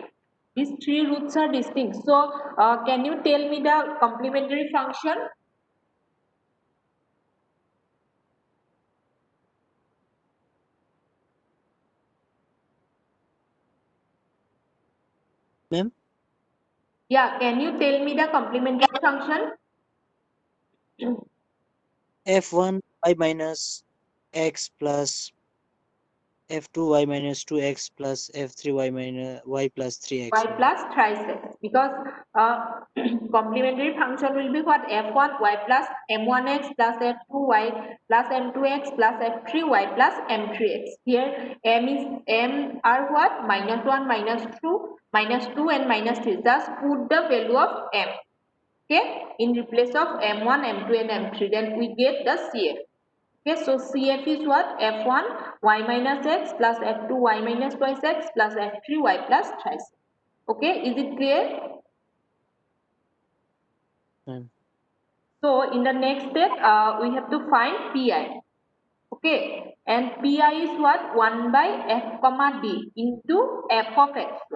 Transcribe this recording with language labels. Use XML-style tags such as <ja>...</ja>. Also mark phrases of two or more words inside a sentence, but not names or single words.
<en>These three roots are distinct. So can you tell me the complementary function? Ma'am, Yeah, can you tell me the complementary function? f1 y minus x plus f2 y minus 2x plus f3 y minus y plus Y 3x, ma'am. plus thrice x, because complementary function will be what? F1 y plus m1x plus f2 y plus m2x plus f3 y plus m3x. Here m are what? Minus 1, minus 2 and minus 3. Just put the value of m. Okay, in replace of m1, m2 and m3, then we get the CF. Okay, so CF is what? F1 y minus x plus F2 y minus twice x plus F3 y plus thrice. Okay, is it clear? Ma'am. So in the next step, we have to find Pi. Okay, and Pi is what? 1 by f comma d into f of x square.</en>